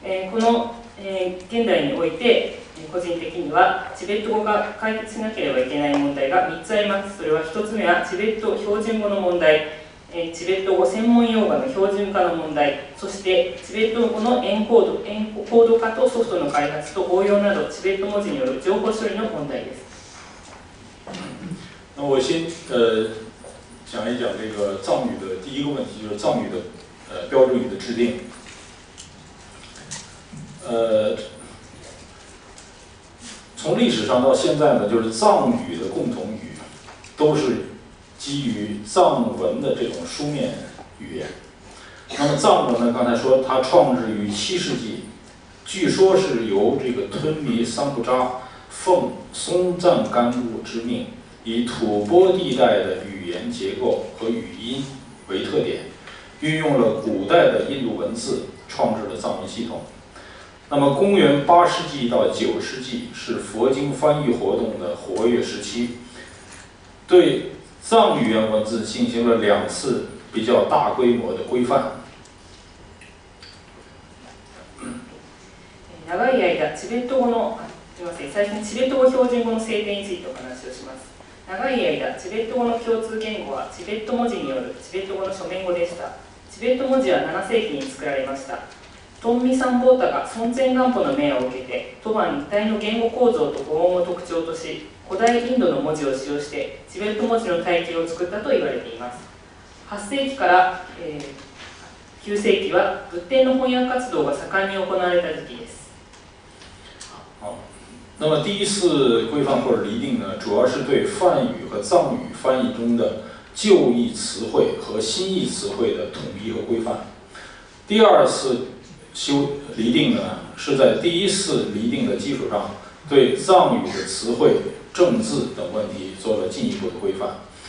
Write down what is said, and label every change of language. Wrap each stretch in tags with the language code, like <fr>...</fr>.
<ja>この現代において個人的にはチベット語が解決しなければいけない問題が3つあります。それは1つ目はチベット標準語の問題、チベット語専門用語の標準化の問題、そしてチベット語のエンコード化とソフトの開発と応用などチベット文字による情報処理の問題です。</ja> <zh>那我先讲一讲这个藏语的第一个问题，就是藏语的标准语的制定。从历史上到现在呢，就是藏语的共同语都是基于藏文的这种书面语言。那么藏文呢，刚才说它创制于7世纪，据说是由这个吞弥桑布扎奉松赞干布之命，以吐蕃地带的语言结构和语音为特点，运用了古代的印度文字，创制了藏文系统。那么公元8世纪到9世纪是佛经翻译活动的活跃时期，对藏语言文字进行了2次比较大规模的规范。</zh> <ja>長い間チベット語の最初にチベット語標準語の制定についてお話をします。長い間チベット語の共通言語はチベット文字によるチベット語の書面語でした。チベット文字は7世紀に作られました。トンミサンボータが孫前元歩の命を受けて吐蕃一体の言語構造と語音を特徴とし、古代インドの文字を使用してチベット文字の体系を作ったと言われています。 8世紀から、9世紀は仏典の翻訳活動が盛んに行われた時期です。</ja> <zh>那么第一次规范或者厘定呢，主要是对梵语和藏语翻译中的旧义词汇和新义词汇的统一和规范。第二次厘定呢，是在第一次厘定的基础上，对藏语的词汇、正字等问题做了进一步的规范。</zh>